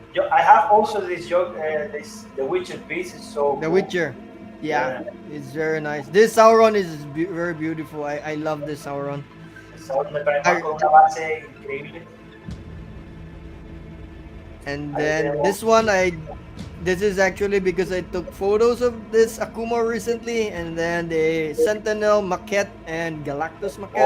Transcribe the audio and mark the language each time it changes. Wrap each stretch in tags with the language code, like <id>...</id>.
<en>I have also this The Witcher piece. It's so The cool. Witcher. Yeah, it's very nice. This Sauron is very beautiful. I love this Sauron.</en> <es>Sauron me parece con una base increíble.</es> <en>And then this one, this is actually because I took photos of this Akuma recently, and then the Sentinel maquette and Galactus maquette.</en>